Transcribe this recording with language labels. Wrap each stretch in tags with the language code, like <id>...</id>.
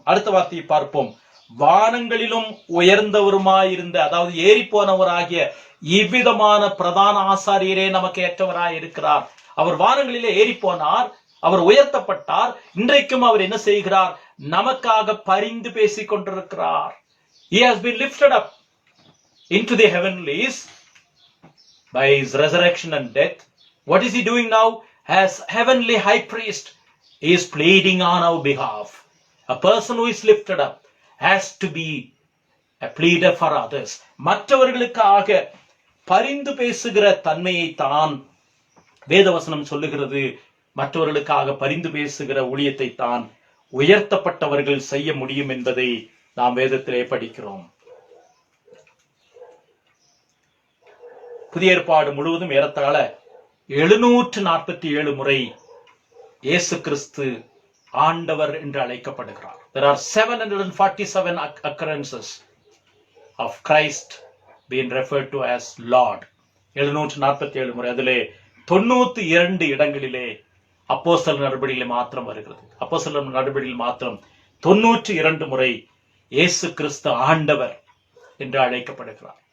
<ta>அடுத்த வார்த்தையை பார்ப்போம். வானங்களிலும் உயர்ந்தவருமாயிருந்த, அதாவது ஏறி போனவராகிய இவ்விதமான பிரதான ஆசாரியரே நமக்கு ஏற்றவராய் இருக்கிறார். அவர் வானங்களிலே ஏறி போனார், அவர் உயர்த்தப்பட்டார். இன்றைக்கும் அவர் என்ன செய்கிறார்? நமக்காக பரிந்து பேசிக் கொண்டிருக்கிறார்.</ta> <en>He has been lifted up into the heavenlies by his resurrection and death. What is he doing now? As heavenly high priest, he is pleading on our behalf. A person who is lifted up has to be a pleader for others.</en> <ta>மற்றவர்களுக்காக பரிந்து பேசுகிற தன்மையை தான் வேதவசனம் சொல்லுகிறது. மற்றவர்களுக்காக பரிந்து பேசுகிற ஊழியத்தை தான் உயர்த்தப்பட்டவர்கள் செய்ய முடியும் என்பதை நாம் வேதத்திலே படிக்கிறோம். புதிய ஏற்பாடு முழுவதும் ஏறத்தாழ 747 முறை இயேசு கிறிஸ்து ஆண்டவர் என்று அழைக்கப்படுகிறார்.</ta> <en>There are 747 occurrences of Christ being referred to as Lord.</en> <ta>747 முறை. அதிலே 92 இடங்களிலே அப்போஸ்தலர் நடபடிகளில் மாத்திரம் வருகிறது. அப்போஸ்தலர் நடபடியில் மாத்திரம் 92 முறை இயேசு கிறிஸ்து ஆண்டவர் என்று அழைக்கப்படுகிறார்.</ta>